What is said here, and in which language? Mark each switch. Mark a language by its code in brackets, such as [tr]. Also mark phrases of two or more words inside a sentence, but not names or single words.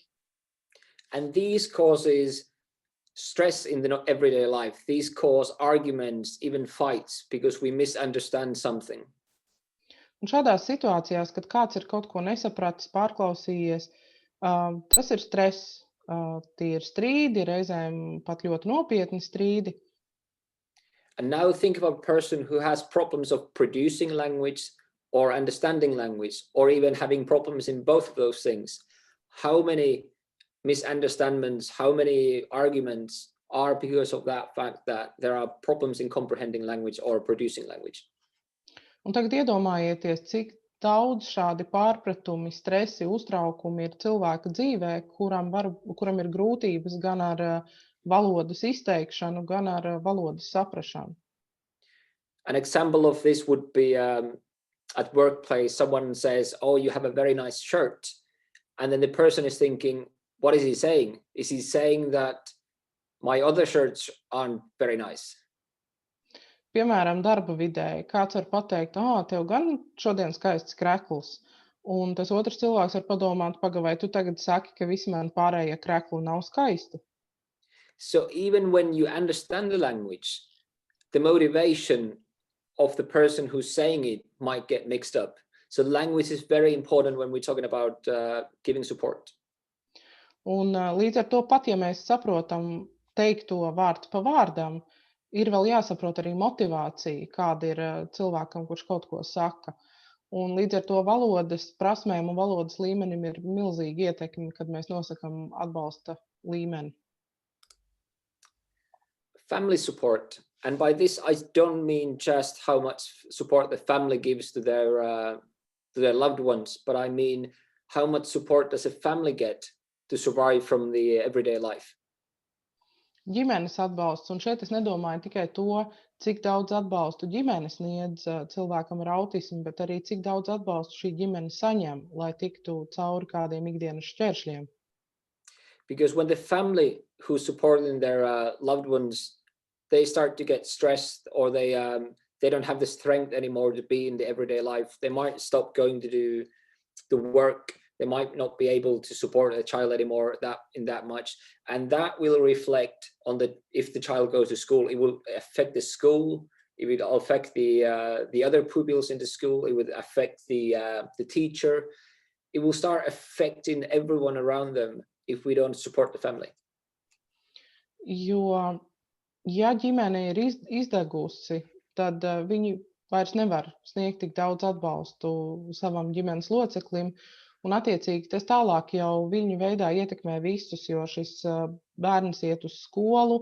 [en] And these causes stress in the everyday life. These cause arguments, even fights, because we misunderstand something. [lv] Un šādās situācijās, kad kāds ir kaut ko nesapratis, pārklausījies, tas ir stress. Tie ir strīdi, reizēm pat ļoti nopietni strīdi. [en] And now think of a person who has problems of producing language or understanding language, or even having problems in both of those things. How many misunderstandings, how many arguments are because of that fact that there are problems in comprehending language or producing language? [lv] Un tagad iedomājieties, cik daudz šādi pārpratumi, stresi, uztraukumi ir cilvēka dzīvē, kuram ir grūtības gan ar valodas izteikšanu, gan ar valodas saprašanu. [en] An example of this would be at workplace, someone says, "Oh, you have a very nice shirt." And then the person is thinking, what is he saying? Is he saying that my other shirts aren't very nice? [lv] Piemēram, darba vidē kāds var pateikt, tev gan šodien skaists krekls. Un tas otrs cilvēks var padomāt, vai tu tagad saki, ka visi man pārējie krekli nav skaisti. [en] So even when you understand the language, the motivation of the person who's saying it might get mixed up. So language is very important when we're talking about giving support. [lv] Un līdz ar to pat, ja mēs saprotam teikto vārdu pa vārdam, ir vēl jāsaprot arī motivācija, kāda ir cilvēkam, kurš kaut ko saka. Un līdz ar to valodas prasmēm un valodas līmenim ir milzīga ietekme, kad mēs nosakam atbalsta līmeni. [en] Family support. And by this, I don't mean just how much support the family gives to their loved ones, but I mean how much support does a family get to survive from the everyday life. [lv] Ģimenes atbalsts, un šeit es nedomāju tikai to, cik daudz atbalstu ģimene sniedz cilvēkam ar autismu, bet arī cik daudz atbalstu šī ģimene saņem, lai tiktu cauri kādiem ikdienas šķēršļiem. [en] Because when the family who's supporting their loved ones, they start to get stressed, or they don't have the strength anymore to be in the everyday life, they might stop going to do the work. They might not be able to support a child anymore that much, and that will reflect on if the child goes to school. It will affect the school. It will affect the other pupils in the school. It would affect the teacher. It will start affecting everyone around them if we don't support the family. [lv] Jo, ja ģimene ir izdegusi, tad viņi vairs nevar sniegt tik daudz atbalstu savam ģimenes loceklim. Un attiecīgi tas tālāk jau viņu veidā ietekmē visus, jo šis bērns iet uz skolu.